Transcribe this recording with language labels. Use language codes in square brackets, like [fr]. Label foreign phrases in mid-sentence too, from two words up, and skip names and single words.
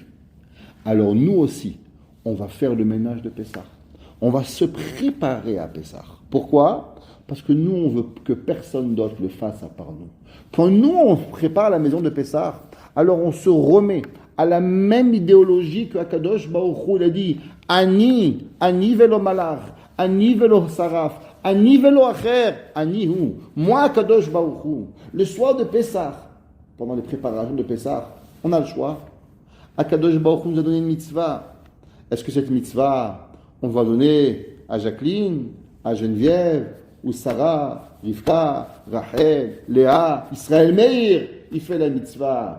[fr] Alors nous aussi, on va faire le ménage de Pessah. On va se préparer à Pessah. Pourquoi? Parce que nous, on veut que personne d'autre le fasse à part nous. Quand nous, on prépare la maison de Pessah, alors on se remet à la même idéologie que Akadosh Baruch Hu, il a dit « [he] אני ולא מלאך, אני ולא שרף, אני ולא אחר, אני הוא [fr] » Moi, Akadosh Baruch Hu, le soir de Pessah, pendant les préparations de Pessah, on a le choix. Akadosh Baruch Hu nous a donné une mitzvah. Est-ce que cette mitzvah, on va donner à Jacqueline, à Geneviève, ou Sarah, Rivka, Rachel, Léa, Israël Meir, il fait la mitzvah.